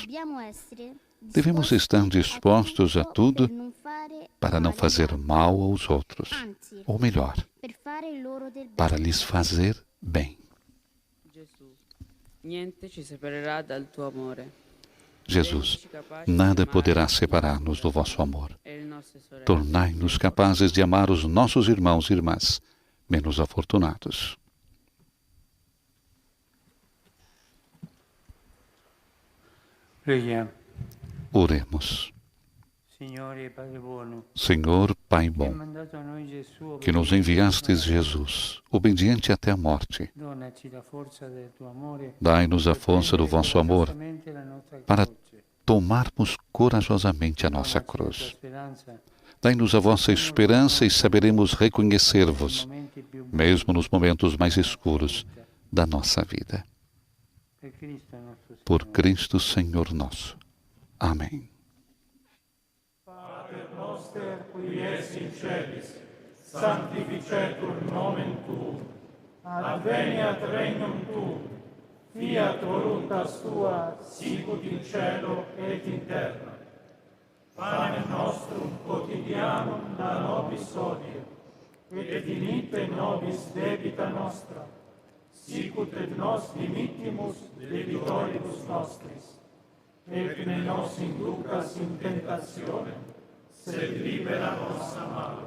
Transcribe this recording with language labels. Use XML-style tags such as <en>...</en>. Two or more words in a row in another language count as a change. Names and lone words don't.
<pt>Devemos estar dispostos a tudo para não fazer mal aos outros, ou melhor, para lhes fazer bem. Jesus, nada poderá separar-nos do vosso amor. Tornai-nos capazes de amar os nossos irmãos e irmãs, menos afortunados.</pt> <it>Preghiamo.</it> <pt>Oremos.</pt> <it>Signore Padre buono,</it> <pt>Senhor, Pai</pt> <it>che hai</it> <pt>bom,</pt> <it>mandato a noi Gesù,</it> <pt>que nos enviastes Jesus, obediente até a morte,</pt> <it>donaci la forza del tuo amore,</it> <pt>dai-nos a força do vosso amor</pt> <it>coraggiosamente la nostra</it> <pt>para</pt> <it>croce.</it> <pt>tomarmos corajosamente a nossa</pt> <it>Donaci la tua</it> <pt>cruz.</pt> <it>speranza,</it> <pt>Dai-nos a vossa esperança e saberemos reconhecer-vos,</pt> <it>nei momenti più bui</it> <pt>mesmo nos momentos mais escuros da nossa vida.</pt> <it>per Cristo nostro</it> <pt>Por</pt> <it>Signore.</it> <pt>Cristo Senhor nosso. Amém.</pt> <la>Pater noster, qui es in celis, sanctificetur nomen tuum, adveniat regnum tuum, fiat voluntas tua, sicut in cielo et in terra. Panem nostrum quotidianum da nobis hodie, et dimitte nobis debita nostra, sicut et nos dimittimus debitoribus nostris, et ne nos inducas in tentationem, sed libera nos a malo.</la>